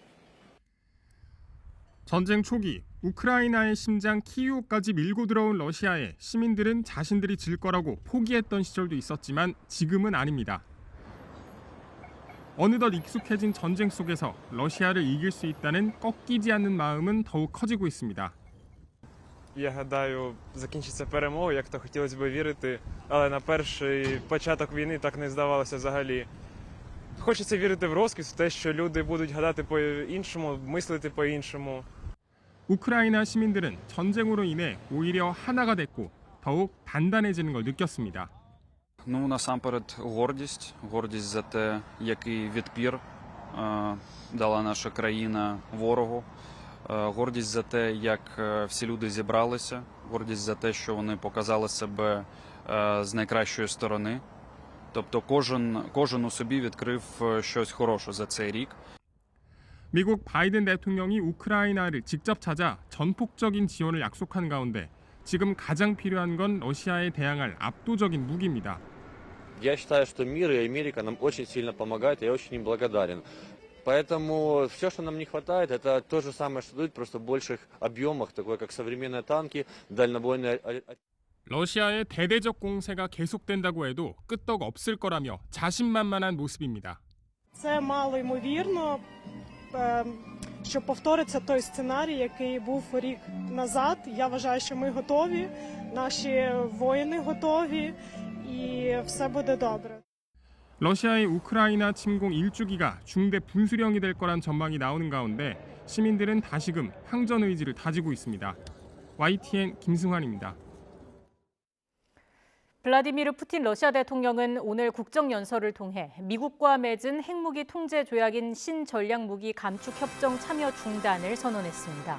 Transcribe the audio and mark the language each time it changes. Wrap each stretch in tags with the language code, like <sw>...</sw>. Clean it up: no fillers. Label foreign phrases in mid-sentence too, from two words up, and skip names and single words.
<ko>전쟁 초기 우크라이나의 심장 키이우까지 밀고 들어온 러시아에 시민들은 자신들이 질 거라고 포기했던 시절도 있었지만 지금은 아닙니다. 어느덧 익숙해진 전쟁 속에서 러시아를 이길 수 있다는 꺾이지 않는 마음은 더욱 커지고 있습니다.</ko> <uk>Я гадаю, закінчиться перемогою, як то хотілося б вірити, але на перший початок війни так не здавалося взагалі. Хочеться вірити в розквіт, в те, що люди будуть гадати по-іншому, мислити по-іншому.</uk> <ko>우크라이나 시민들은 전쟁으로 인해 오히려 하나가 됐고 더욱 단단해지는 걸 느꼈습니다.</ko> <uk>Ну, насамперед, гордість за те, який відпір дала наша країна ворогу. Гордість за те, як всі люди зібралися, гордість за те, що вони показали себе з найкращої сторони. Тобто кожен у собі відкрив щось хороше за цей рік.</uk> <ko>미국 바이든 대통령이 우크라이나를 직접 찾아 전폭적인 지원을 약속한 가운데 지금 가장 필요한 건 러시아에 대항할 압도적인 무기입니다.</ko> <ru>Я считаю, что мир и Америка нам очень сильно помогают, и я очень им благодарен. Поэтому все, что нам не хватает, это то же самое, что дают, просто в больших объемах, такое как современные танки, дальнобойные...</ru> <ko>러시아의 대대적 공세가 계속된다고 해도 끄떡 없을 거라며 자신만만한 모습입니다.</ko> <uk>Це мало ймовірно, що повториться той сценарій, який був рік назад. Я вважаю, що ми готові, наші воїни готові і все буде добре.</uk> <ko>러시아의 우크라이나 침공 1주기가 중대 분수령이 될 거란 전망이 나오는 가운데 시민들은 다시금 항전 의지를 다지고 있습니다. YTN 김승환입니다. 블라디미르 푸틴 러시아 대통령은 오늘 국정연설을 통해 미국과 맺은 핵무기 통제 조약인 신전략무기 감축협정 참여 중단을 선언했습니다.</ko>